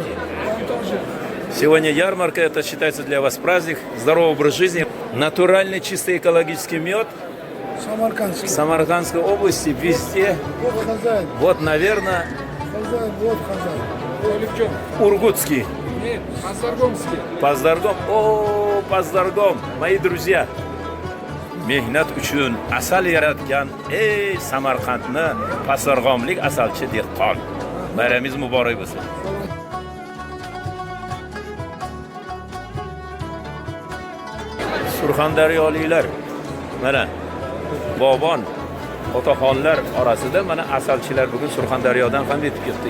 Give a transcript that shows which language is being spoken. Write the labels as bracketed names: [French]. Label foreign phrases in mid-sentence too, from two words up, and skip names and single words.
[Russian] Сегодня ярмарка, это считается для вас праздник, здоровый образ жизни, натуральный, чистый экологический мед. Самаркандский. В Самаркандской области везде. Вот хозяин. Вот, наверное, Хозяин, вот хозяин. Ургутский. Нет, Паздаргомский. Паздаргом. О, Паздаргом, мои друзья. [Uzbek] Mehnat uchun asal yaratgan ey Samarqandni Pazdarg'omlik asalchi dehqon. Bayramingiz muborak bo'lsin. Surxondaryoliklar mana bobon otaxonlar orasida mana asalchilar bugun Surxondaryodan ham yetib ketdik.